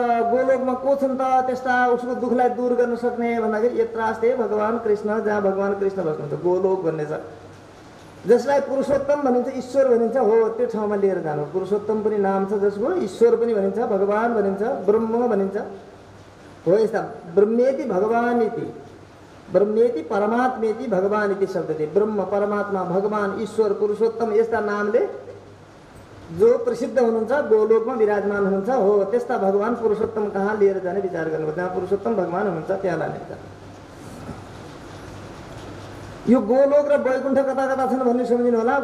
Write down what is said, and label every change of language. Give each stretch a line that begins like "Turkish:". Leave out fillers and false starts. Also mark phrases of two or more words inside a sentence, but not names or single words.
Nepali: गोलोकमा को छन् त त्यस्ता उसको दुःखलाई दूर गर्न सक्ने भन्दाखेरि
Sanskrit: यत्रास्ते भगवान कृष्ण,
Nepali: जहाँ भगवान कृष्ण बस्नुहुन्छ गोलोक भन्ने छ, जसलाई पुरुषोत्तम भनिन्छ, ईश्वर भनिन्छ। हो त्यो ठाउँमा लिएर जानु। पुरुषोत्तम पनि नाम छ जसको, ईश्वर पनि भनिन्छ, भगवान भनिन्छ, ब्रह्म भनिन्छ। हो यस्ता
Sanskrit: ब्रह्मेति भगवान इति, ब्रह्मेति परमात्मेति भगवान इति
Nepali: शब्द थिए। ब्रह्म, परमात्मा, भगवान, ईश्वर, पुरुषोत्तम यस्ता नामले जो प्रसिद्ध हुनुहुन्छ, गोलोकमा विराजमान हुनुहुन्छ। हो त्यस्ता भगवान पुरुषोत्तम कहाँ लिएर जाने विचार गर्नुभयो। जहाँ पुरुषोत्तम भगवान हुनुहुन्छ त्यहाँ लाने विचार। यो गोलोक र वैकुण्ठ कता कता छन् भन्ने सम्झिनु होला।